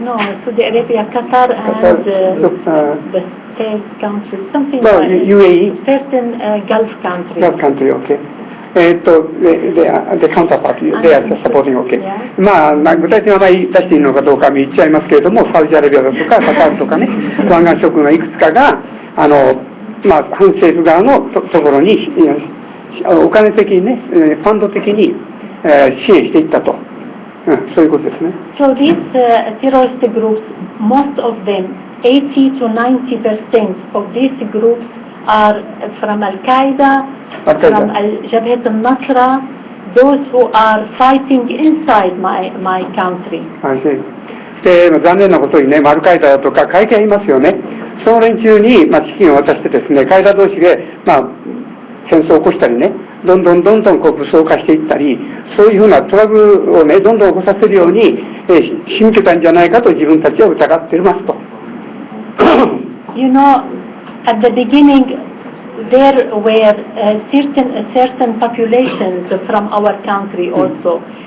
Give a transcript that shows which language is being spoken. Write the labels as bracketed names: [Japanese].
[English] No, Saudi Arabia, Qatar, and the third country, something like UAE? Certain Gulf countries. Gulf country, okay. The counterpart, they are supporting, okay. [Japanese] 具体的な名前出していいのかどうか言っちゃいますけれども、サウジアラビアだとか、カタールとかね、湾岸諸国のいくつかが、反政府側のところに、お金的にね、ファンド的に支援していったと。そういうことですね。 [English] So these terrorist groups, most of them 80 to 90% of these groups are from Al-Qaeda, from Jabhat al-Nusra, those who are fighting inside my country. [Japanese] で残念なことにね、アルカイダとか会見いますよね。その連中に、資金を渡してですね、カイダ同士で、戦争を起こしたりね、どんどんこう武装化していったり、そういうふうなトラブルをね、どんどん起こさせるように、仕向けたんじゃないかと自分たちは疑っていますと。 [English] You know, at the beginning, there were certain populations from our country also.